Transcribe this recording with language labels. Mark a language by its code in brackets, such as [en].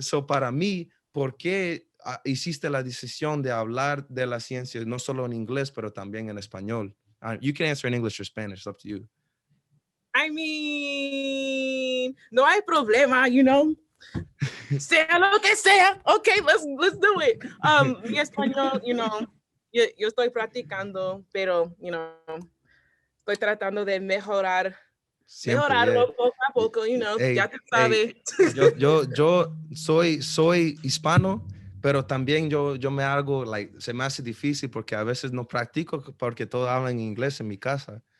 [es] so para mí, ¿por qué hiciste la decisión de hablar de la ciencia no solo en inglés, pero también en español? [en] You can answer in English or Spanish, it's up to you. I mean, [es] no hay problema, [en] you know. [es] Sea lo que sea. [en] Okay, let's do it. [es] Mi español, [en] you know, [es] yo estoy practicando, pero, you know, estoy tratando de Siempre, yeah. mejorarlo poco a poco, [en] you know, Hey, [es] ya te sabes. yo soy hispano, pero también yo me hago, like, se me hace difícil porque a veces no practico porque todos hablan inglés en mi casa.